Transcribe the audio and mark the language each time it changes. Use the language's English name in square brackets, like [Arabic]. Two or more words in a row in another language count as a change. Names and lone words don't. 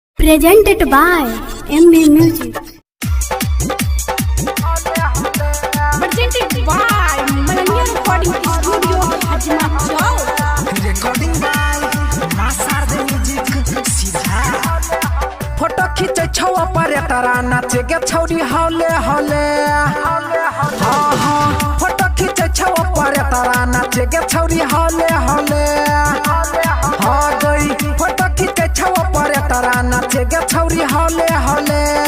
[English] presented by MB Music. Presented by Malanya Recording Studio, Hajma Chowk. Recording by Masar the Music. [Magahi] सीधा फोटो खींचे छवा पर तारा नाचे गे छौरी हौले हौले हाँ हाँ फोटो खींचे छवा पर तारा नाचे गे छौरी हौले हौले हाँ गई फोटो खींचे छवा पर तारा नाचे गे छौरी हौले हौले